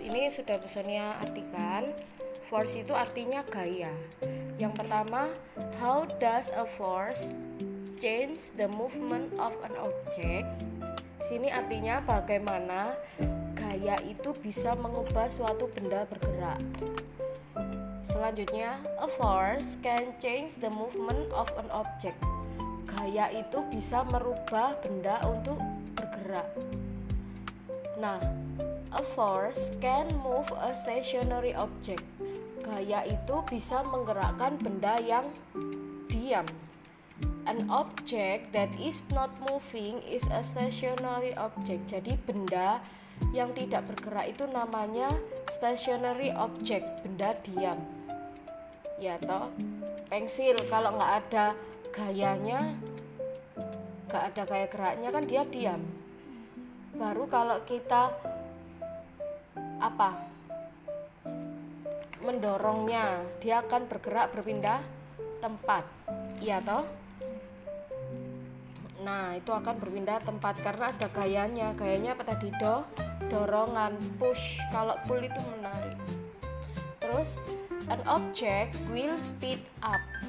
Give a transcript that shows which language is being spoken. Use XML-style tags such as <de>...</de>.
<id>Ini sudah Sonia artikan. Force itu artinya gaya. Yang pertama,</id> <en>how does a force change the movement of an object?</en> <id>Sini artinya bagaimana gaya itu bisa mengubah suatu benda bergerak. Selanjutnya,</id> <en>a force can change the movement of an object.</en> <id>Gaya itu bisa merubah benda untuk bergerak. Nah,</id> <en>a force can move a stationary object.</en> <id>Gaya itu bisa menggerakkan benda yang diam.</id> <en>An object that is not moving is a stationary object.</en> <id>Jadi benda yang tidak bergerak itu namanya stationary object, benda diam. Ya toh, pensil kalau nggak ada gayanya, nggak ada gaya geraknya kan dia diam. Baru kalau kita mendorongnya, dia akan bergerak berpindah tempat. Iya toh? Nah, itu akan berpindah tempat karena ada gayanya. Gayanya apa tadi? Dorongan, push. Kalau pull itu menarik. Terus,</id> <en>an object will speed up.</en>